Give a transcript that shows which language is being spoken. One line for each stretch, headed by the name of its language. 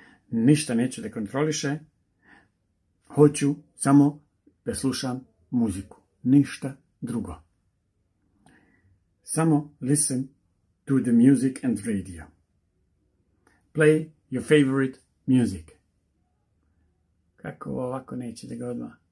Serbian: Ništa neću da kontroliše. Hoću samo da slušam muziku. Ništa drugo.
English: Samo listen to the music and radio. Play your favorite music.
Serbian: Kako ovako neće da ga odmah?